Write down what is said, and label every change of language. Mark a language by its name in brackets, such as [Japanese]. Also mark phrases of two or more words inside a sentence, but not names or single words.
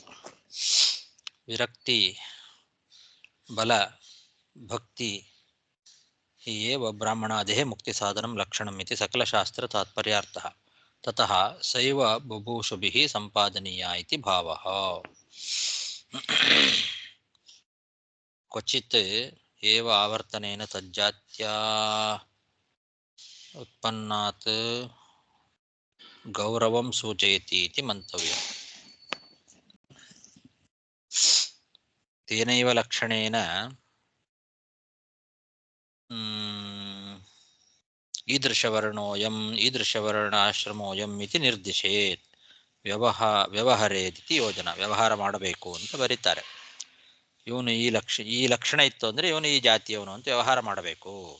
[Sanskrit] ವಿರಕ್ತಿ ಬಲ ಭಕ್ತಿ ಹಿ ಏವ ಬ್ರಾಹ್ಮಣಾದೇಹ ಮುಕ್ತಿ ಸಾಧನಂ ಲಕ್ಷಣಂ ಇತಿ ಸಕಲಶಾಸ್ತ್ರ ತಾತ್ಪರ್ಯಾರ್ಥಃ ತತಃ ಸೈವ ಬಭೂಷುಭಿಃ ಸಂಪಾದನೀಯ ಇತಿ ಭಾವಃ. ಕ್ವಚಿತ್ ಏವ ಆವರ್ತನೇನ ತಜ್ಜಾತ್ಯಾ ಉತ್ಪನ್ನಾತ್ ಗೌರವಂ ಸೂಚಯತಿ ಇತಿ ಮಂತವ್ಯಂ. ತೇನೈವ ಲಕ್ಷಣೇನ ಈದೃಶವರ್ಣೋಯಂ ಈದೃಶವರ್ಣಾಶ್ರಮೋಯಂ ಇತಿ ನಿರ್ದಿಶೇತ್ ವ್ಯವಹರೇದಿತಿ ಯೋಜನಾ. [Kannada] ವ್ಯವಹಾರ ಮಾಡಬೇಕು ಅಂತ ಬರೀತಾರೆ. ಇವನು ಈ ಲಕ್ಷಣ ಇತ್ತು ಅಂದ್ರೆ ಇವನು ಈ ಜಾತಿಯವನು ಅಂತ ವ್ಯವಹಾರ ಮಾಡಬೇಕು.